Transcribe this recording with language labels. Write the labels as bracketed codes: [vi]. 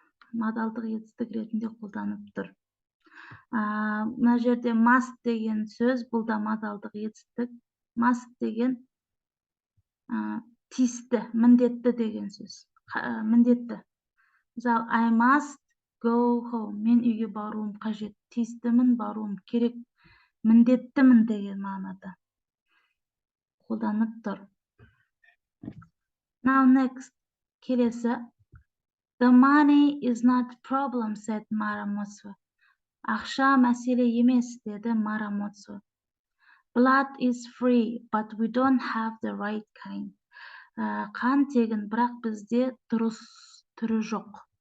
[kk] Модальдық етістік ретінде қолданып тұр. Мына жерде must деген сөз, бұл да модальдық етістік. Must деген тиісті, міндетті деген сөз. Міндетті. [en] Мысалы, I must go home. [kk] Мен үйге баруым қажет. Тиістімін, баруым керек. Міндеттімін деген мағынада қолданып тұр. [en] Now next, келесі. The money is not problem, said Mara Motswe. [kk] Ақша мәселе емес, деді Mara Motswe. [en] Blood is free, but we don't have the right kind. [kk] Қан тегін, бірақ бізде дұрыс түрі жоқ.